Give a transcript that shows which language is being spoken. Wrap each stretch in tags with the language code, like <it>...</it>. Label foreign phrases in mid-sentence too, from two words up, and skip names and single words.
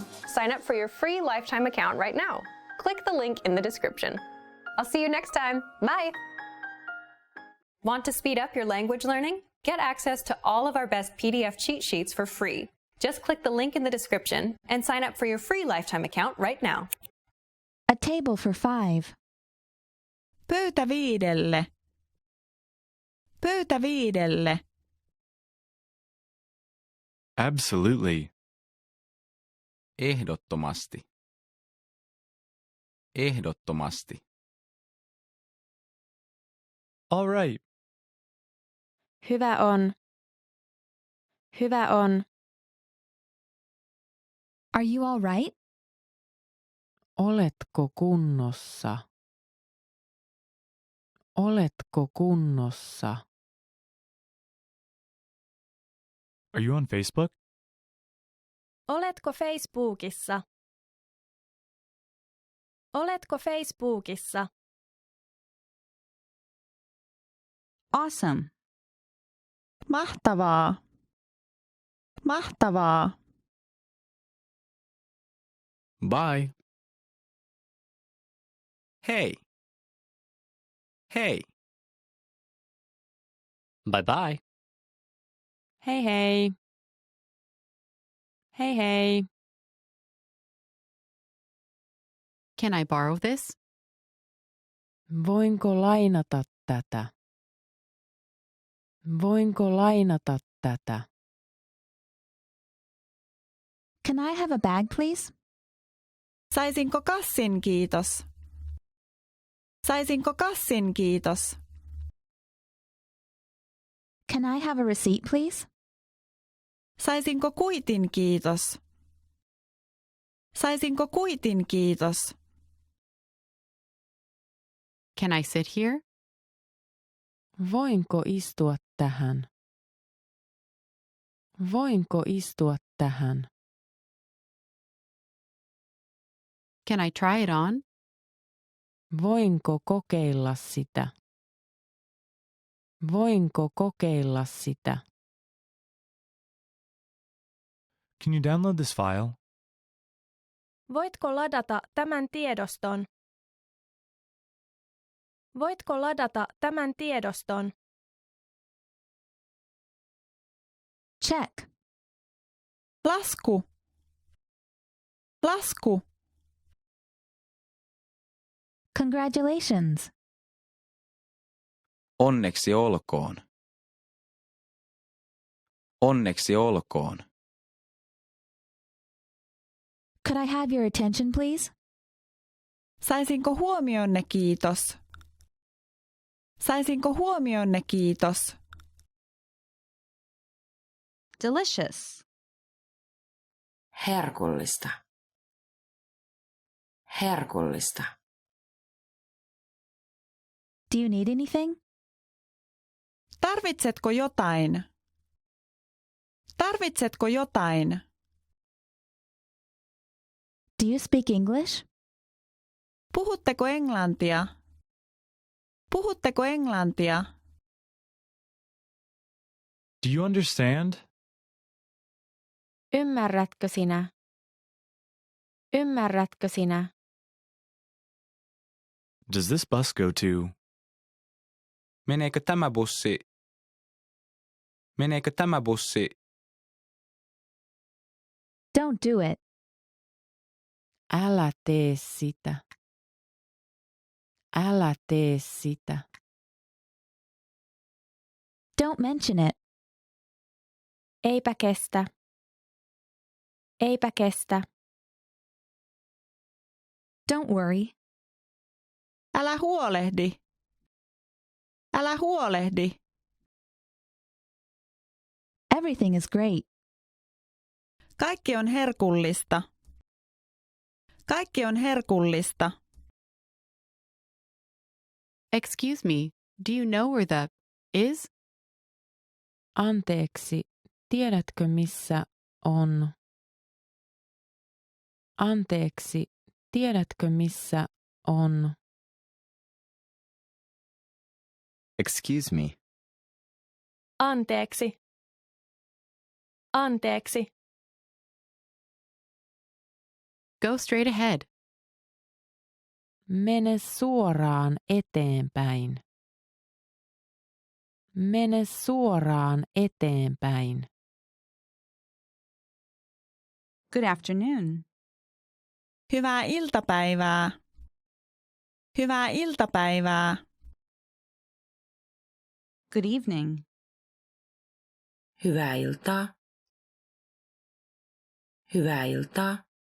<en>Sign up for your free lifetime account right now. Click the link in the description. I'll see you next time. Bye! Want to speed up your language learning? Get access to all of our best PDF cheat sheets for free. Just click the link in the description and sign up for your free lifetime account right now. A table for 5.</en> <fi>Pöytä 5. Pöytä 5.</fi> <en>Absolutely.</en> <fi>Ehdottomasti. Ehdottomasti.</fi> <en>All right.</en> <fi>Hyvä on. Hyvä on.</fi> <en>Are you all right?</en> <fi>Oletko kunnossa? Oletko kunnossa?</fi> <en>Are you on Facebook?</en> <fi>Oletko Facebookissa? Oletko Facebookissa?</fi> <en>Awesome.</en> <fi>Mahtavaa. Mahtavaa.</fi> <en>Bye. Hey. Hey. Bye-bye.</en> <fi>Hei hei. Hei hei.</fi> <en>Can I borrow this?</en> <fi>Voinko lainata tätä? Voinko lainata tätä?</fi> <en>Can I have a bag, please?</en> <fi>Saisinko kassin, kiitos? Saisinko kassin, kiitos?</fi> <en>Can I have a receipt, please?</en> <fi>Saisinko kuitin, kiitos? Saisinko kuitin, kiitos?</fi> <en>Can I sit here?</en> <fi>Voinko istua tähän? Voinko istua tähän?</fi> <en>Can I try it on?</en> <fi>Voinko kokeilla sitä? Voinko kokeilla sitä?</fi> <en>Can you download this file?</en> <fi>Voitko ladata tämän tiedoston? Voitko ladata tämän tiedoston?</fi> <en>Check.</en> <fi>Lasku. Lasku.</fi> <en>Congratulations.</en> <fi>Onneksi olkoon. Onneksi olkoon.</fi> <en>Could I have your attention, please?</en> <fi>Saisinko huomionne, kiitos? Saisinko huomionne, kiitos?</fi> <en>Delicious.</en> <fi>Herkullista. Herkullista.</fi> <en>Do you need anything?</en> <fi>Tarvitsetko jotain? Tarvitsetko jotain?</fi> <en>Do you speak English?</en> <fi>Puhutteko englantia? Puhutteko englantia?</fi> <en>Do you understand?</en> <fi>Ymmärrätkö sinä? Ymmärrätkö sinä?</fi> <en>Does this bus go to?</en> <fi>Meneekö tämä bussi? Meneekö tämä bussi?</fi> <en>Don't do it.</en> <fi>Älä tee sitä. Älä tee sitä.</fi> <en>Don't mention it.</en> <fi>Eipä kestä. Eipä kestä.</fi> <en>Don't worry.</en> <fi>Älä huolehdi. Älä huolehdi.</fi> <en>Everything is great.</en> <fi>Kaikki on herkullista. Kaikki on herkullista.</fi> <en>Excuse me, do you know where the is?</en> <fi>Anteeksi, tiedätkö missä on? Anteeksi, tiedätkö missä on?</fi> <en>Excuse me.</en> <fi>Anteeksi. Anteeksi.</fi> <en>Go straight ahead.</en> <fi>Mene suoraan eteenpäin. Mene suoraan eteenpäin.</fi> <en>Good afternoon.</en> <fi>Hyvää iltapäivää. Hyvää iltapäivää.</fi> <en>Good evening.</en> <fi>Hyvää iltaa. Hyvää iltaa.</fi>